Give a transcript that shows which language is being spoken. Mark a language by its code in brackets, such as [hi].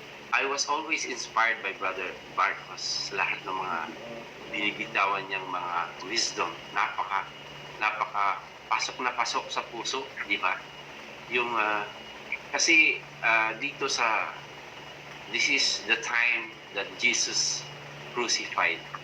[en] I was always inspired by Brother Barcos. [tl] Lahat ng mga binibitawan niyang mga wisdom. Napaka pasok na pasok sa puso, di ba? Yung, kasi dito sa, [en] this is the time that Jesus crucified.